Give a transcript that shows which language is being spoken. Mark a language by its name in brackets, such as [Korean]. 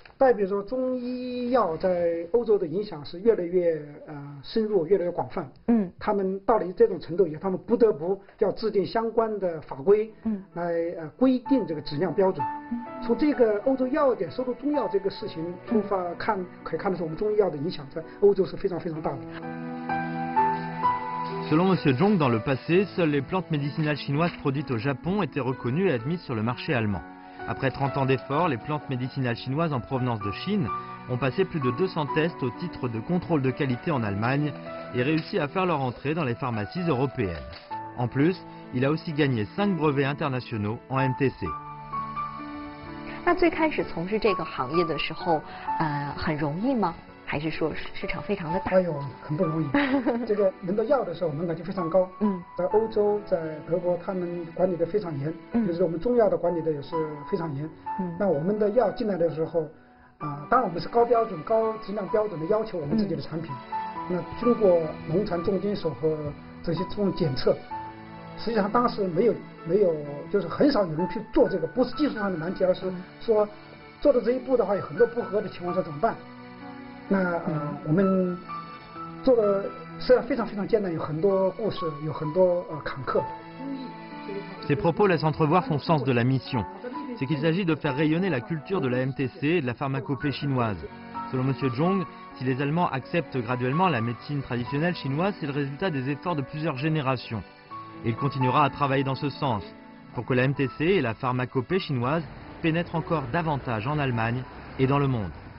[Chinese] 代表说中医药在欧洲的影响是越来越深入，越来越广泛。他们到了这种程度以后，他们不得不要制定相关的法规，来规定这个质量标准。从这个欧洲药典收录中药这个事情出发看，可以看得出我们中医药的影响在欧洲是非常非常大的。 [French] Selon M. Zhong, dans le passé, seules les plantes médicinales chinoises produites au Japon étaient reconnues et admises sur le marché allemand. Après 30 ans d'efforts, les plantes médicinales chinoises en provenance de Chine ont passé plus de 200 tests au titre de contrôle de qualité en Allemagne et réussi à faire leur entrée dans les pharmacies européennes. En plus, il a aussi gagné 5 brevets internationaux en MTC. [Chinese] 那最开始从事这个行业的时候，很容易吗？还是说市场非常的大？哎呦，很不容易。这个轮到药的时候门槛就非常高。在欧洲，在德国，他们管理的非常严。就是我们中药的管理的也是非常严。那我们的药进来的时候，当然我们是高标准、高质量标准的要求我们自己的产品。那经过农残重金属和这些这种检测，实际上当时没有，就是很少有人去做这个，不是技术上的难题，而是说做到这一步的话，有很多不合的情况下怎么办？那我们做的虽然非常非常艰难，有很多故事，有很多坎坷。 [French] Ces propos laissent entrevoir son sens de la mission. C'est qu'il s'agit de faire rayonner la culture de la MTC et de la pharmacopée chinoise. Selon M. Zhong, si les Allemands acceptent graduellement la médecine traditionnelle chinoise, c'est le résultat des efforts de plusieurs générations. Et il continuera à travailler dans ce sens, pour que la MTC et la pharmacopée chinoise pénètrent encore davantage en Allemagne et dans le monde.